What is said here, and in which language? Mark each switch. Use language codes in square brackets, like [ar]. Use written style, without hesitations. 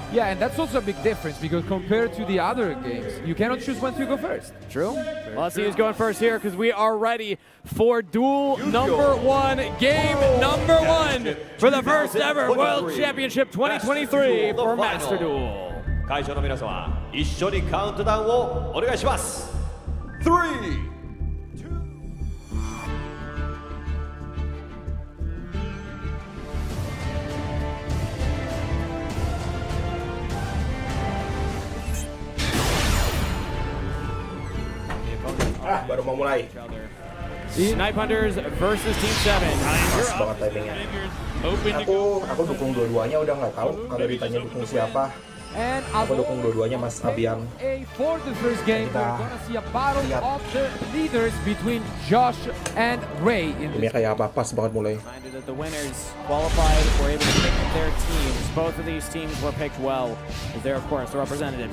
[en] Yeah, and that's also a big difference because compared to the other games, you cannot choose when to go first. True. Well, let's see who's going first here because we are ready for Duel number 1, game number 1 for the first ever World Championship 2023 for Master Duel. [ja] 会場の皆様、一緒にカウントダウンをお願いします。 3、 [id] baru mau mulai. [en] Snipe Hunters versus Team 7. [id] Pas banget timingnya. Aku dukung dua-duanya, udah nggak tahu kalau ditanya dukung siapa. [en] And [id] aku dukung dua-duanya, Mas Abian. [en] For the first game, we're gonna see a battle of the leaders between Josh and Ray. [id] Ini kayak apa? Pas banget mulai. [en] The winners qualified were able to pick their teams. Both of these teams were picked well. They're of course the representatives.